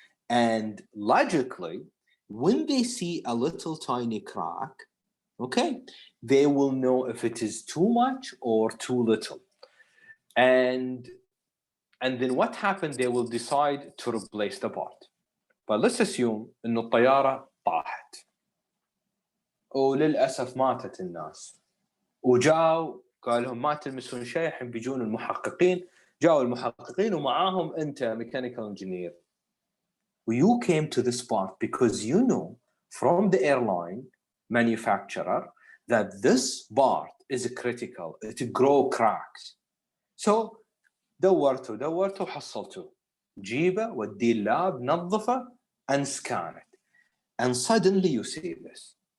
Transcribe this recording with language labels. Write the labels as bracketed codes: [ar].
[en] And logically, when they see a little tiny crack, okay, they will know if it is too much or too little. And then what happened, they will decide to replace the part. But let's assume [ar] إنه الطيارة طاحت وللأسف ماتت الناس وجاو قال لهم ما تلمسون شيء، الحين بيجون المحققين. جاوا المحققين ومعاهم أنت mechanical engineer. [en] You came to this part because you know from the airline manufacturer that this part is critical, it grow cracks. [ar] So دورته وحصلته، جيبه وديه اللاب نظفه [en] and scan it. And suddenly you see this.